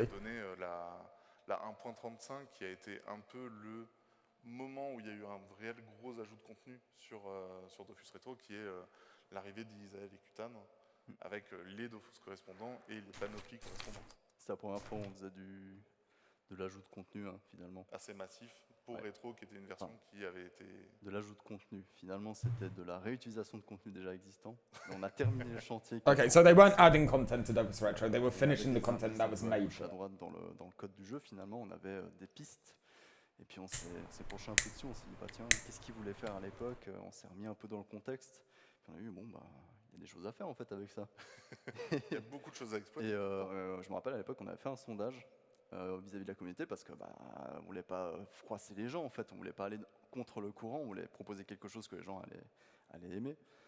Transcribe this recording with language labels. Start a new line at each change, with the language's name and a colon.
French: a donné la 1.35 qui a été un peu le moment où il y a eu un réel gros ajout de contenu sur Dofus Retro, qui est l'arrivée d'Isaël et Kutan, avec les Dofus correspondants et les panoplies correspondantes. C'est la première fois où on faisait de l'ajout de contenu, hein, finalement. Assez massif pour Ouais. Retro, qui était une version qui avait été... De l'ajout de contenu. Finalement, c'était de la réutilisation de contenu déjà existant. Et on a terminé le chantier.
English: Okay, so they weren't adding content to Dofus Retro, they were finishing the content that was made
French: À
English: for it.
French: droite, dans le code du jeu, finalement, on avait des pistes. Et puis on s'est penché un peu dessus, on s'est dit, bah tiens, qu'est-ce qu'ils voulaient faire à l'époque? On s'est remis un peu dans le contexte. Puis on a vu, bon, bah, il y a des choses à faire en fait avec ça. Il y a beaucoup de choses à exploiter. Et je me rappelle à l'époque, on avait fait un sondage vis-à-vis de la communauté parce que on voulait pas froisser les gens en fait, on voulait pas aller contre le courant, on voulait proposer quelque chose que les gens allaient aimer.